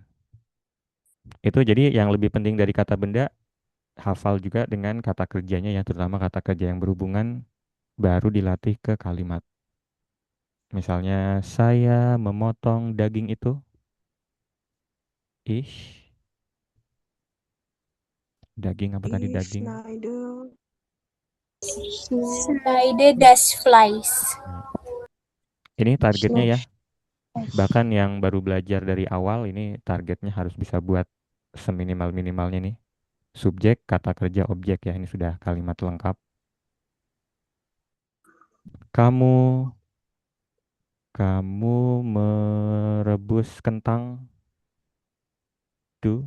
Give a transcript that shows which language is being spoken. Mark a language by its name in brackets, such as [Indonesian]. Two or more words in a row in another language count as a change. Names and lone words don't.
[Indonesian] Itu jadi yang lebih penting dari kata benda, hafal juga dengan kata kerjanya ya, terutama kata kerja yang berhubungan baru dilatih ke kalimat. Misalnya saya memotong daging itu, ish, daging apa tadi daging? [German] Schneider. Schneider das Fleisch. [Indonesian] Ya. Ini targetnya ya, [German] Schneid- [Indonesian] bahkan yang baru belajar dari awal ini targetnya harus bisa buat seminimal-minimalnya nih. Subjek, kata kerja, objek ya, ini sudah kalimat lengkap. Kamu, kamu merebus kentang, [German] do,